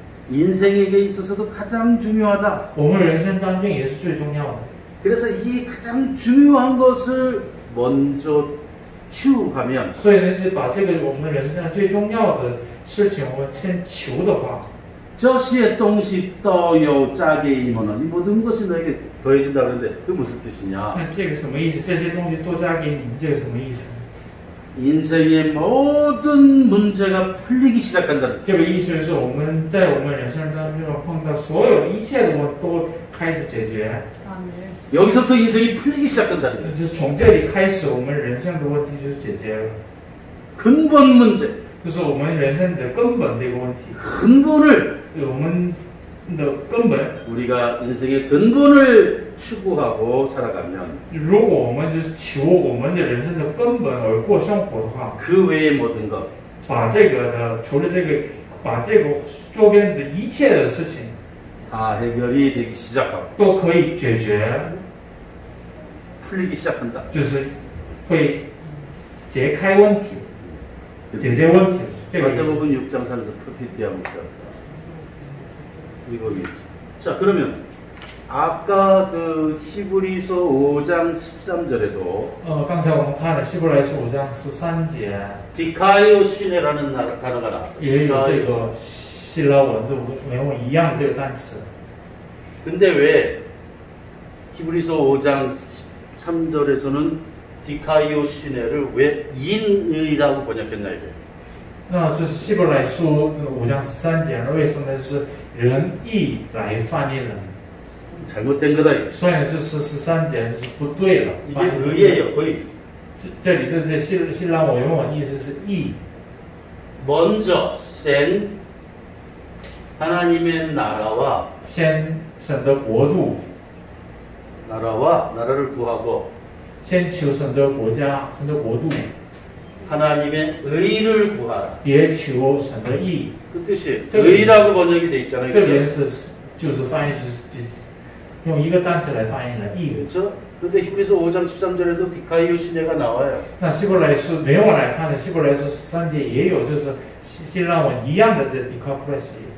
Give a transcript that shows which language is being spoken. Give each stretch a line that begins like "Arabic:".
Korean: 인생에게 있어서도 가장 중요하다.
Chinese: 我们人生当中也是最重要的。
Korean: 그래서 이 가장 중요한 것을 먼저 추구하면
Chinese: 所以呢，是把这个我们人生上最重要的事情，我们先求的话，
Korean: 저시의 동시 떠요 짜게 이모는 이 모든 것이 너에게 더해진다 그러는데 그 무슨 뜻이냐?
Chinese: 那这个什么意思？这些东西都加给你们，这个什么意思？
Korean: 인생의 모든 문제가 풀리기 시작한다는
Chinese: 这个意思是我们在我们人生当中碰到所有一切的问题都开始解决，
Korean: 여기서부터 인생이 풀리기 시작한다는 거예요.
Chinese: 就是从这里开始，我们人生的问题就解决了，
Korean: 근본 문제,
Chinese: 就是我们人生的根本的一个问题，
Korean: 근본을
Chinese: 我们的根本。
Korean: 우리가 인생의 근본을 추구하고 살아가면
Chinese: 如果我们就是求我们的人生的根本而过生活的话，
Korean: 그 외의 모든 것
Chinese: 把这个的除了这个，把这个周边的一切的事情
Korean: 다 해결이 되기 시작하고
Chinese: 都可以解决，
Korean: 풀리기 시작한다.
Chinese: 就是会解开问题，解决问题。这个意思。
Korean: 마태복음 6장 3절 PPT 한번 봅시다. 이거 자 그러면 아까 그 히브리서 5장 13절에도
Chinese: 刚才我们看了希伯来书5章13节，
Korean: 디카이오 시네라는 단어가 나왔어요.
Chinese: 也有这个希腊文字原文一样这个单词。
Korean: 근데 왜 히브리서 5장 13절에서는 디카이오 시네를 왜 인의라고 번역했나 이거예요.
Chinese: 那这是希伯来书5章13节，为什么是仁义来翻译的？
Korean: 잘못된 거다 이거.
Chinese: 所以这是13节是不对了。
Korean: 이게 의예요, 의.
Chinese: 这里的这希腊文原文意思是义，
Korean: 먼저 센 하나님의 나라와
Chinese: 先神的国度，
Korean: 나라를 구하고
Chinese: 先求神的国家、神的国度，
Korean: 하나님의 의를 구하라.
Chinese: 也求神的义。
Korean: 그 뜻이
Chinese: 这个
Korean: 의라고 번역이 돼 있잖아요.
Chinese: 这边就是翻译就是用一个单词来翻译了义。
Korean: 그렇죠? 그런데 히브리서 5장 13절에도 디카이오 시네가 나와요.
Chinese: 那希伯来书原文来看的希伯来书13节也有，就是希腊文一样的这 디카프레시。